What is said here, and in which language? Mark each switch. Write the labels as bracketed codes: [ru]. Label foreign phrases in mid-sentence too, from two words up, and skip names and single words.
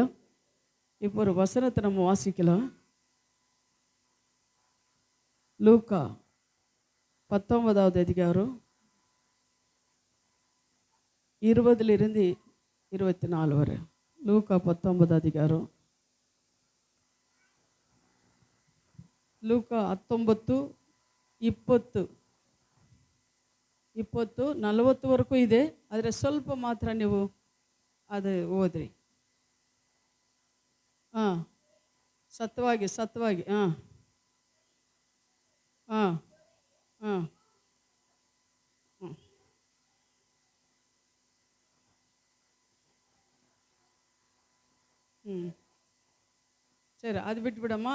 [ta] இப்போ ஒரு வசனத்தை நம்ம வாசிக்கலாம். லூக்கா 19வது அதிகாரம் 20லிருந்து 24 வரை. லூக்கா 19 அதிகாரம், [kn] ಲೂಕ 19, 20, 40 ವರೆಗೂ ಇದೆ. ಆದರೆ ಸ್ವಲ್ಪ ಮಾತ್ರ ನೀವು ಅದು ಓದ್ರಿ. ಸತ್ವಾಗಿ ಸರಿ, ಅದು ಬಿಟ್ಬಿಡಮ್ಮ.